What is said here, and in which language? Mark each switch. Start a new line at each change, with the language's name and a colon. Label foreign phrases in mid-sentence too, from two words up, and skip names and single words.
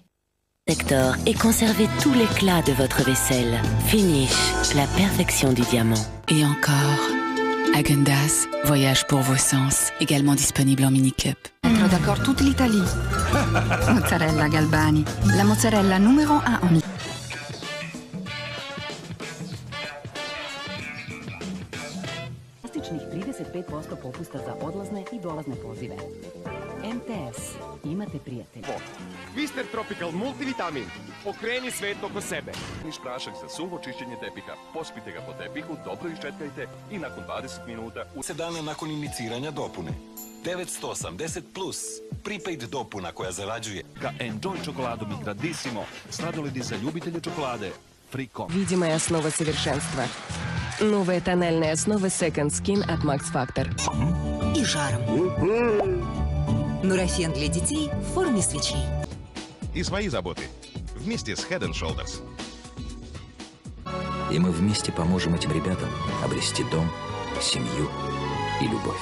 French: Sector et conservez tout l'éclat de votre vaisselle. Finish, la perfection du diamant. Et encore, Häagen-Dazs, voyage pour vos sens, également disponible en mini-cup. Être d'accord toute l'Italie. Mozzarella Galbani, la mozzarella numéro 1 en Italie.
Serbian: Fantastičnih 35% popusta za odlazne i dolazne pozive. MTS. Imate prijatelja. Twister Tropical Multivitamin. Okreni svet oko sebe. Niš prašak za suho čišćenje tepiha. Pospite ga po tepihu, dobro iščetkajte i nakon 20 minuta... 7 dana nakon iniciranja dopune. 980 plus. Prepaid dopuna koja zarađuje. Enjoy čokoladom i Gradissimo. Sladoledi za ljubitelje čokolade. Frico.
Russian: Видимая основа совершенства. Новая тональная основа Second Skin от Max Factor. И жаром. Нурофен для детей в форме свечей. И свои заботы. Вместе с Head & Shoulders. И мы вместе поможем этим ребятам обрести дом, семью и любовь.